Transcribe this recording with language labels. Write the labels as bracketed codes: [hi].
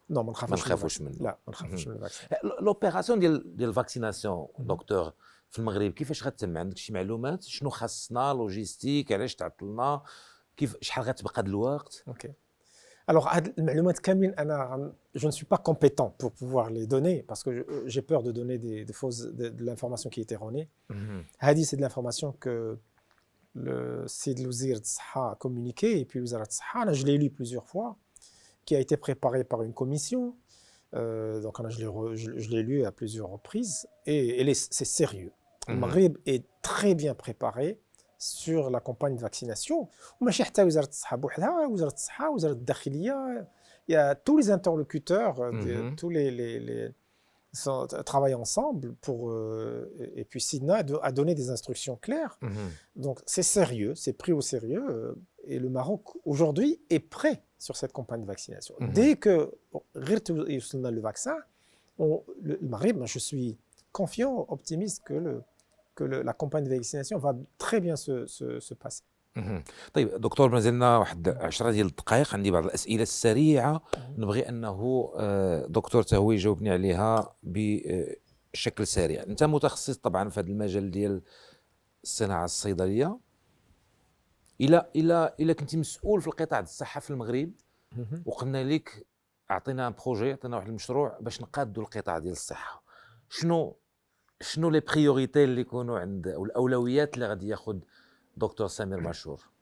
[fr] Non, [ar] ما نخافوش منه. لا ما نخافوش من الفاكسين. لوبيراسيون ديال الفاكسيناسيون دكتور في المغرب كيفاش غتتم؟ عندك شي معلومات شنو خاصنا لوجيستيك علاش تعطلنا كيف شحال غتبقى د الوقت؟ اوكي. [fr] Alors, [ar] المعلومات كاملين أنا [fr] je ne suis pas compétent pour pouvoir les donner parce que j'ai peur de donner des fausses de l'information qui est erronée. [ar] هذه [fr] c'est de l'information que le [ar] سيد الوزير الصحة [fr] a communiqué et puis [ar] وزارة الصحة أنا [fr] je l'ai lu plusieurs fois qui a été préparé par une commission. Donc je l'ai lu à plusieurs reprises et c'est sérieux. Le Maghreb est très bien préparé sur la campagne de vaccination. [ar] وماشي حتى وزارة الصحة بوحدها, وزارة الصحة, وزارة الداخلية, [fr] il y a tous les interlocuteurs, tous les travaillent ensemble pour et puis Sidna a donné des instructions claires. Donc c'est sérieux, c'est pris au sérieux et le Maroc aujourd'hui est prêt sur cette campagne de vaccination. Dès que [ar] غير يوصلنا [fr] le vaccin, le Maghreb, je suis confiant, optimiste que la campagne de vaccination va très bien se passer. [ar] مهم. طيب دكتور، ما زلنا واحد 10 ديال الدقائق، عندي بعض الاسئله السريعه نبغي انه دكتور هو يجاوبني عليها بشكل سريع. انت متخصص طبعا في هذا المجال ديال الصناعه الصيدليه، الى كنتي مسؤول في القطاع ديال الصحه في المغرب، وقلنا لك اعطينا بروجي، عطينا واحد المشروع باش نقادوا القطاع ديال الصحه، شنو لي بريوريتي اللي يكونوا عند، او الاولويات اللي غادي ياخذ دكتور سمير ماشور؟